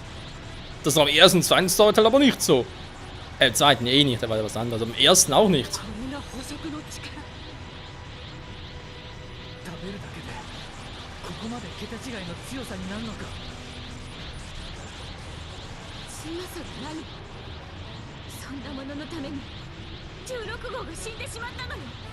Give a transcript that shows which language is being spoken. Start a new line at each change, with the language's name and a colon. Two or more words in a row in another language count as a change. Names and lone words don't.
German: Das war am ersten und zweiten Story Teil aber nicht so. Im zweiten eh nicht, da war ja was anderes. Am ersten auch nicht.
Japanese: 食べるだけでここまで桁違いの強さになるのか。強さが何。そんなもののために16号が死んでしまったのよ。